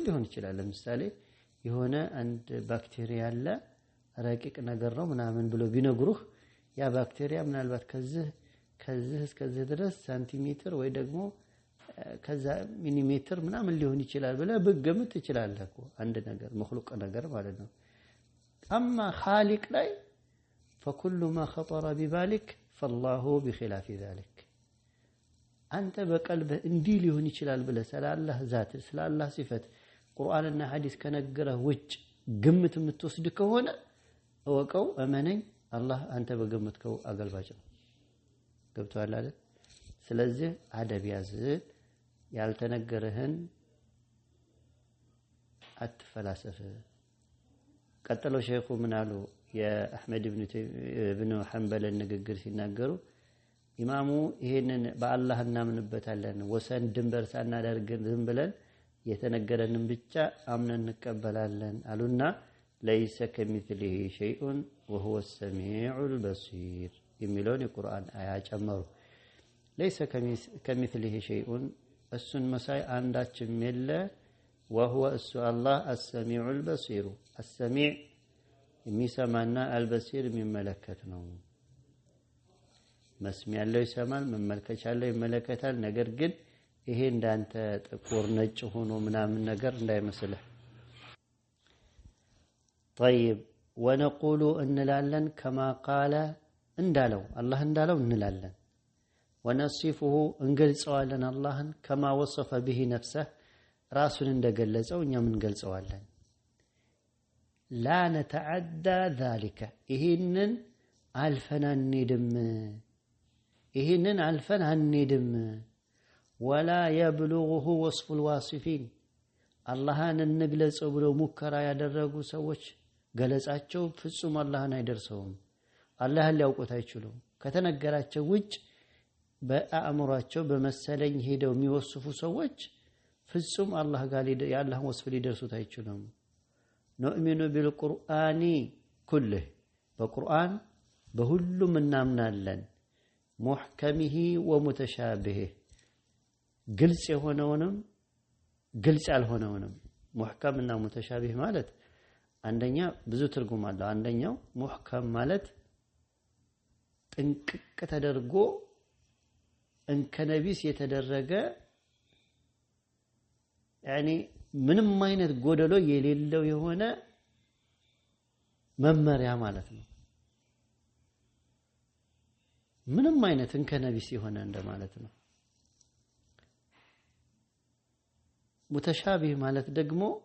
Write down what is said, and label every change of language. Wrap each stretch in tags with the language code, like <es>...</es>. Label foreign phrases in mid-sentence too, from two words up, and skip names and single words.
<am>ሊሆን ይችላል ለምሳሌ የሆነ አንድ ባክቴሪያ አለ ረቂቅ ነገር ነው ምናምን ብሎ ቢነግሩህ ያ ባክቴሪያ ምናልባት ከዚህ እስከዚህ ድረስ ሳንቲሜትር ወይ ደግሞ ከዛ ሚሊሜትር ምናምን ሊሆን ይችላል ብለ በግምት ትችላለህ እኮ አንድ ነገር መخلوق ነገር ማለት ነው</am> <ar>اما خالق</ar> <am>ላይ</am> <ar>فكل ما خطر ببالك فالله بخلاف ذلك</ar> <am>አንተ በቀልብህ እንዲህ ሊሆን ይችላል ብለ ስላላህ ዛት ስላላህ ሲፈት ቁርአንና ሐዲስ ከነገረህ ውጭ ግምት የምትወስድ ከሆነ ወቀው እመነኝ አላህ አንተ በግምትከው አገልባጭ ነው ገብቷል አይደል ስለዚህ አደብ ያዝ ያልተነገረህን አትፈላሰፍ ቀጥለው ሼኹ ምን አሉ የአህመድ ኢብኑ ሐንበል ንግግር ሲናገሩ ኢማሙ ይሄንን በአላህ እናምንበታለን ወሰን ድንበር ሳናደርግ ዝም ብለን የተነገረንን ብቻ አምነን እንቀበላለን አሉና</am> <ar>ليس كمثله شيء وهو السميع البصير</ar> <am>የሚለውን የቁርአን አያ ጨመሩ</am> <ar>ليس كمثله شيء</ar> <am>እሱን መሳይ አንዳችም የለ</am> <ar>وهو الله السميع البصير السميع</ar> <am>የሚሰማና البصير የሚመለከት ነው መስሚያ ያለው ይሰማል መመልከቻ ያለው ይመለከታል ነገር ግን ይሄ እንዳንተ ጥቁር ነጭ ሆኖ ምናምን ነገር እንዳይመስልህ</am> <ar>طيب ونقول</ar> <am>እንላለን</am> <ar>كما قال</ar> <am>እንዳለው አላህ እንዳለው እንላለን ونصفه እንገልጸዋለን አላህን</am> <ar>كما وصف به نفسه</ar> <am>ራሱን እንደገለጸው እኛም እንገልጸዋለን</am> <ar>لا نتعدى ذلك</ar> <am>ይሄንን አልፈን አንሄድም</am> <ar>ولا يبلغه وصف الواصفين</ar> <am>አላህን እንግለጸው ብለው ሙከራ ያደረጉ ሰዎች ገለጻቸው ፍጹም አላህን አይደርሰውም አላህን ሊያውቁት አይችሉም ከተነገራቸው ውጭ በአእምሯቸው በመሰለኝ ሄደው የሚወስፉ ሰዎች ፍጹም አላህ ጋር ያላህን ወስፍ ሊደርሱት አይችሉም</am> <ar>نؤمن بالقرآن كله</ar> <am>በቁርአን በሁሉም እናምናለን</am> <ar>محكمه ومتشابهه</ar> <am>ግልጽ የሆነውንም ግልጽ ያልሆነውንም محكم እና متشابه ማለት አንደኛ ብዙ ትርጉም አለው አንደኛው محكم ማለት ጥንቅቅ ተደርጎ እንከነቢስ የተደረገ يعني ምንም አይነት ጎደሎ የሌለው የሆነ መመሪያ ማለት ነው ምንም አይነት እንከነቢስ የሆነ እንደማለት ነው ሙተሻቢህ ማለት ደግሞ</am>